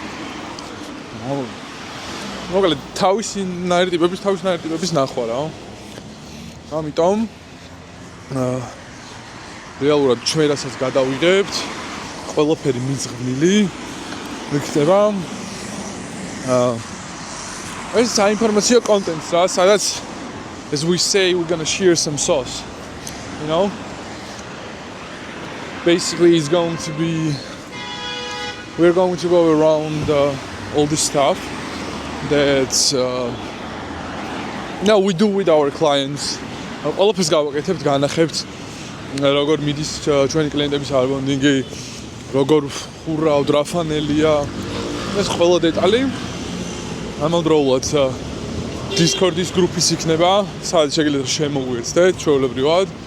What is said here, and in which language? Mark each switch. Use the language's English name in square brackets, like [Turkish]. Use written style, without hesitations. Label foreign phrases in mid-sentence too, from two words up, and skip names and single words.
[Georgian] მოკლედ თავისი ნაირ ტიპების ნახვა რა. ამიტომ რეალურად ჩვენ რასაც გადავიღებთ, ყველაფერი მიზღვნილი იქნება. ეს საინფორმაციო კონტენტს რა, სადაც [English] as we say we're going to share some sauce, you know? Basically it's going to be we're going to go around all this stuff that we do with our clients. [Georgian] ყველაფერს გავაკეთებთ, განახებთ როგორ მიდის ჩვენი კლიენტების არბონდინგი, როგორ ხურავთ, რა ფანელია, ეს ყველა დეტალი. ამავდროულად Discord-ის გრუპის იქნება, სადაც შეგიძლიათ შემოგვიერთდეთ ჩვეულებრივად.